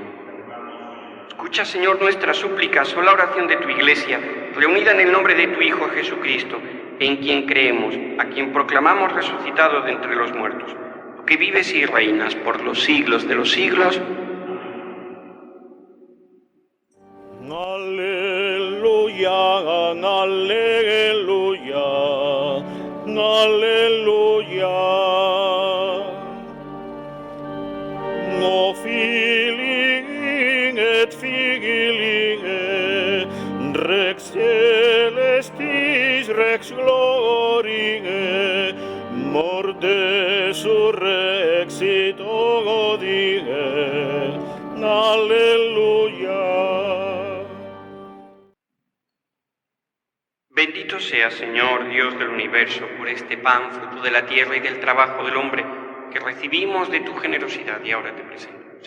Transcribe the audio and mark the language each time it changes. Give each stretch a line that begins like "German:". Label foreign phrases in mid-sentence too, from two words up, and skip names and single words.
Spanish: Escucha, Señor, nuestras súplicas o la oración de tu Iglesia, reunida en el nombre de tu Hijo Jesucristo, en quien creemos, a quien proclamamos resucitado de entre los muertos, tú que vives y reinas por los siglos de los siglos. Aleluya, aleluya, aleluya.
Latin: No filii et filii rex celestis rex gloriae morte surrexit odie.
Spanish: Aleluya. Bendito sea, Señor, Dios del universo, por este pan, fruto de la tierra y del trabajo del hombre, que recibimos de tu generosidad y ahora te presentamos.